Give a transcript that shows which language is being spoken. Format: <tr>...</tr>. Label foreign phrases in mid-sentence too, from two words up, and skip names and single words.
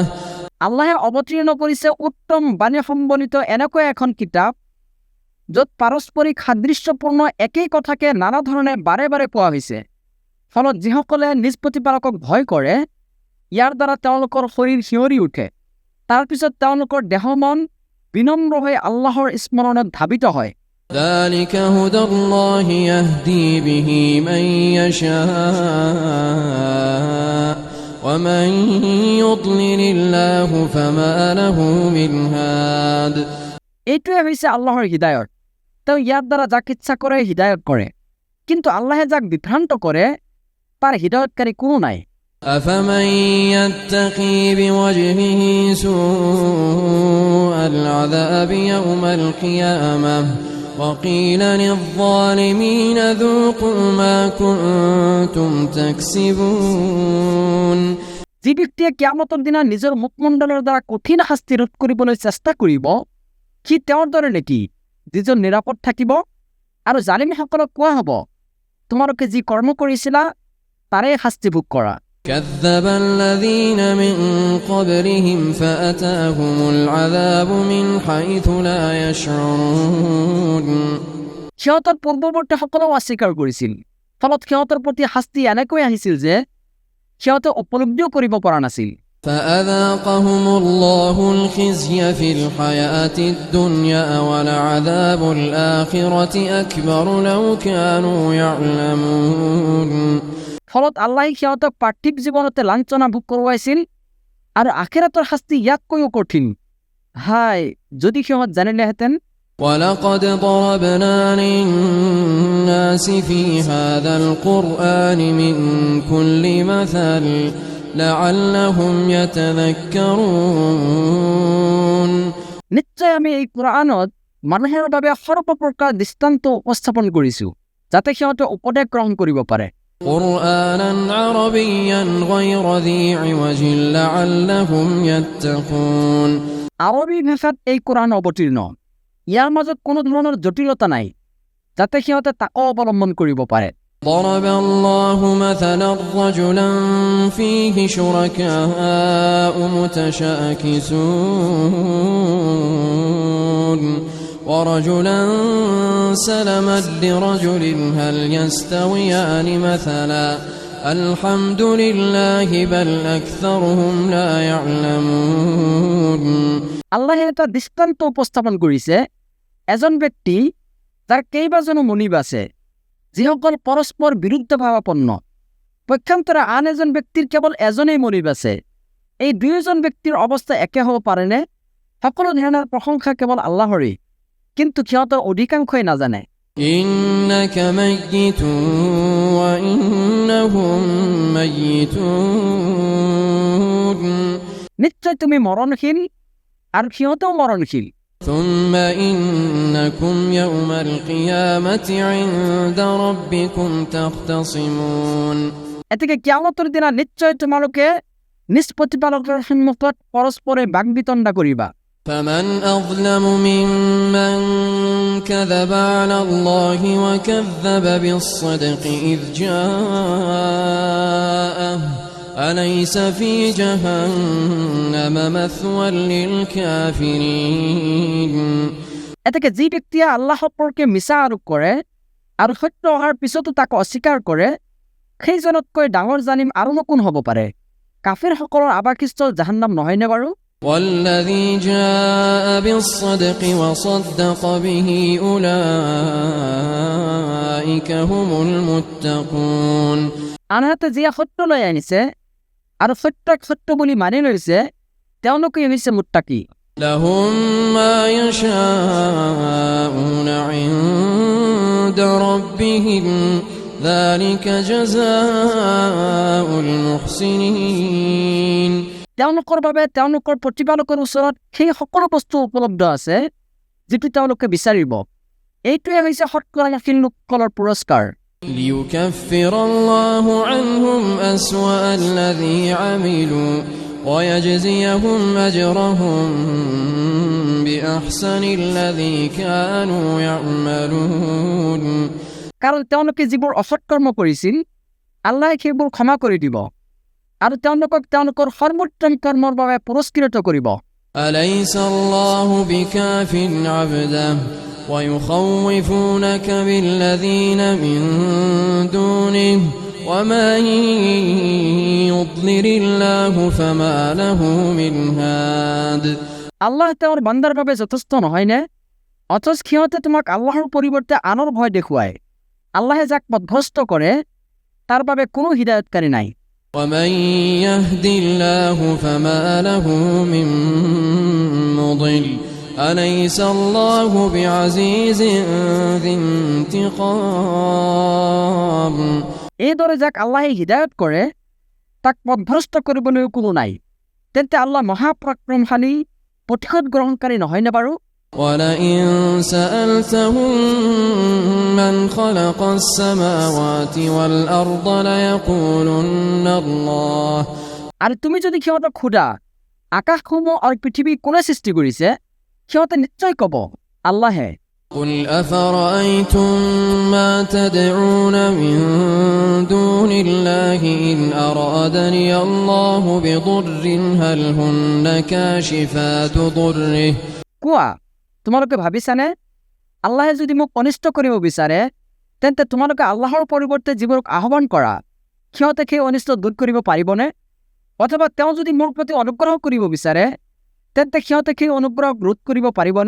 <as>আল্লাহে অৱতীৰ্ণ কৰিছে উত্তম বাণী সম্বলিত এনেকুৱা এখন কিতাপ য'ত পাৰস্পৰিক সাদৃশ্যপূৰ্ণ একেই কথাকে নানা ধৰণে বাৰে বাৰে পোৱা হৈছে। ফলত যিসকলে নিজ প্ৰতিপালকক ভয় কৰে ইয়াৰ দ্বাৰা তেওঁলোকৰ শৰীৰ শিয়ৰি উঠে, তাৰ পিছত তেওঁলোকৰ দেহ মন বিনম্ৰ হৈ আল্লাহৰ স্মৰণত ধাবিত হয়।</as> <ar>ذلك هدى الله يهدي به من يشاء ومن يضلل الله فما له من هاد</ar> <as>এইটোৱে হৈছে আল্লাহৰ হিদায়ত। তেওঁ ইয়াৰ দ্বাৰা যাক ইচ্ছা কৰে হিদায়ত কৰে, কিন্তু আল্লাহে যাক বিভ্ৰান্ত কৰে তাৰ হিদায়তকাৰী কোনো নাই।</as> <ar>أفمن يتقي بوجهه سوء العذاب يوم القيامة وقيل للظالمين ذوقوا ما كنتم تكسبون</ar> <as>যি ব্যক্তিয়ে কিয়ামতৰ দিনা নিজৰ মুখমণ্ডলৰ দ্বাৰা কঠিন শাস্তি ৰোধ কৰিবলৈ চেষ্টা কৰিব, সি তেওঁৰ দৰে নেকি যিজন নিৰাপদ থাকিব? আৰু জালিমসকলক কোৱা হ'ব, তোমালোকে যি কৰ্ম কৰিছিলা তাৰে শাস্তি ভোগ কৰা।</as> <ar>كذب الذين من قبلهم فأتاهم العذاب من حيث لا يشعرون</ar> <as>সিহঁতৰ পূৰ্বৱৰ্তীসকলেও অস্বীকাৰ কৰিছিল, ফলত সিহঁতৰ প্ৰতি শাস্তি এনেকৈ আহিছিল যে সিহঁতে উপলব্ধিও কৰিব পৰা নাছিল।</as> <ar>فأذاقهم الله الخزي في الحياة الدنيا ولعذاب الآخرة أكبر لو كانوا يعلمون</ar> <as>ফলত আল্লাহ সিহঁতক পাৰ্থিৱ জীৱনতে লাঞ্ছনা ভোগ কৰোৱাইছিল আৰু আখিৰাতৰ শাস্তি ইয়াতকৈও কঠিন। হাই, যদি সিহঁত জানিলেহেঁতেন।</as> <ar>ولقد ضربنا للناس في هذا القرآن من كل مثل لعلهم يتذكرون</ar> <as>নিশ্চয় আমি এই কোৰআনত মানুহৰ বাবে সৰ্বপ্ৰকাৰ দৃষ্টান্ত উপস্থাপন কৰিছোঁ, যাতে সিহঁতে উপদেশ গ্ৰহণ কৰিব পাৰে।</as> <ar>قرآنا عربيا غير ذي عوج لعلهم يتقون</ar> <as>আৰবী ভাষাত এই কোৰআন অৱতীৰ্ণ, ইয়াৰ মাজত কোনো ধৰণৰ জটিলতা নাই, যাতে সিহঁতে তাকো অৱলম্বন কৰিব পাৰে।</as> <ar>ضرب الله مثلا رجلا فيه شركاء متشاكسون ورجلا سلما لرجل هل يستويان مثلا الحمد لله بل أكثرهم لا يعلمون</ar> <as>আল্লাহে এটা দৃষ্টান্ত উপস্থাপন কৰিছে। এজন ব্যক্তি যাৰ কেইবাজনো মনিব আছে, যিসকল পৰস্পৰ বিৰুদ্ধভাৱাপন্ন। পক্ষান্তৰে আন এজন ব্যক্তিৰ কেৱল এজনেই মনিব আছে। এই দুয়োজন ব্যক্তিৰ অৱস্থা একে হ'ব পাৰেনে? সকলো ধৰণৰ প্ৰশংসা কেৱল আল্লাহৰেই, কিন্তু সিহঁতৰ অধিকাংশই নাজানে।</as> <ar>إنك ميت وإنهم ميتون</ar> <as>নিশ্চয় তুমি মৰণশীল আৰু সিহঁতেও মৰণশীল।</as> <ar>ثم إنكم يوم القيامة عند ربكم تختصمون</ar> <as>এতেকে কিয়ামতৰ দিনা নিশ্চয় তোমালোকে নিজ প্ৰতিপালকৰ সন্মুখত পৰস্পৰে বাগবিতণ্ডা কৰিবা।</as> <ar>فمن أظلم ممن كذب على الله وكذب بالصدق إذ جاءه أليس في جهنم مثوى للكافرين</ar> <as>এতেকে যি ব্যক্তিয়ে আল্লাহ সম্পৰ্কে মিছা আৰোপ কৰে আৰু সত্য অহাৰ পিছতো তাক অস্বীকাৰ কৰে, সেইজনতকৈ ডাঙৰ জালিম আৰুনো কোন হ'ব পাৰে? কাফিৰসকলৰ আৱাসস্থল জাহান্নাম নহয়নে বাৰু?</as> <ar>والذي جاء بالصدق وصدق به أولئك هم المتقون</ar> <as>আনহাতে যিয়ে সত্য লৈ আনিছে আৰু সত্যক সত্য বুলি মানি লৈছে, তেওঁলোকেই হৈছে মুত্তাকি।</as> <ar>لهم ما يشاءون عند ربهم ذلك جزاء المحسنين</ar> <as>তেওঁলোকৰ বাবে তেওঁলোকৰ প্ৰতিপালকৰ ওচৰত সেই সকলো বস্তু উপলব্ধ আছে যিটো তেওঁলোকে বিচাৰিব। এইটোৱে হৈছে সৎকৰ্মশীল লোকসকলৰ পুৰস্কাৰ।</as> <ar>ليكفر الله عنهم أسوأ الذي عملوا ويجزيهم أجرهم بأحسن الذي كانوا يعملون</ar> <as>কাৰণ তেওঁলোকে যিবোৰ অসৎকৰ্ম কৰিছিল, আল্লাহে সেইবোৰ ক্ষমা কৰি দিব আৰু তেওঁলোকক তেওঁলোকৰ সৰ্বোত্তম কৰ্মৰ বাবে পুৰস্কৃত কৰিব।</as> <ar>أليس الله بكاف عبده ويخوفونك بالذين من دونه ومن يضلل الله فما له من هاد</ar> <as>আল্লাহ তেওঁৰ বান্দাৰ বাবে যথেষ্ট নহয়নে? অথচ সিহঁতে তোমাক আল্লাহৰ পৰিৱৰ্তে আনৰ ভয় দেখুৱায়। আল্লাহে যাক পথভ্ৰষ্ট কৰে তাৰ বাবে কোনো হিদায়তকাৰী নাই।</as> <ar>ومن يهد الله فما له من مضل أليس الله بعزيز ذي انتقام</ar> <as>এইদৰে যাক আল্লাহে হিদায়ত কৰে তাক পথভ্ৰষ্ট কৰিবলৈ কোনো নাই, তেন্তে আল্লাহ মহাপৰাক্ৰমশালী, প্ৰতিশোধ গ্ৰহণকাৰী নহয়নে বাৰু?</as> <ar>ولئن سألتهم من خلق السماوات والأرض ليقولن الله</ar> <as>আৰু তুমি যদি সিহঁতক সোধা আকাশসমূহ আৰু পৃথিৱী কোনে সৃষ্টি কৰিছে, সিহঁতে নিশ্চয় ক'ব আল্লাহে।</as> <ar>قل أفرأيتم ما تدعون من دون الله إن أرادني الله بضر هل هن كاشفات ضره</ar> <as>কোৱা, তোমালোকে ভাবিছানে আল্লাহে যদি মোক অনিষ্ট কৰিব বিচাৰে, তেন্তে তোমালোকে আল্লাহৰ পৰিৱৰ্তে যিবোৰক আহ্বান কৰা, সিহঁতে সেই অনিষ্ট দূৰ কৰিব পাৰিবনে? অথবা তেওঁ যদি মোৰ প্ৰতি অনুগ্ৰহ কৰিব বিচাৰে তেন্তে সিহঁতে সেই অনুগ্ৰহ ৰোধ কৰিব পাৰিবনে?</as>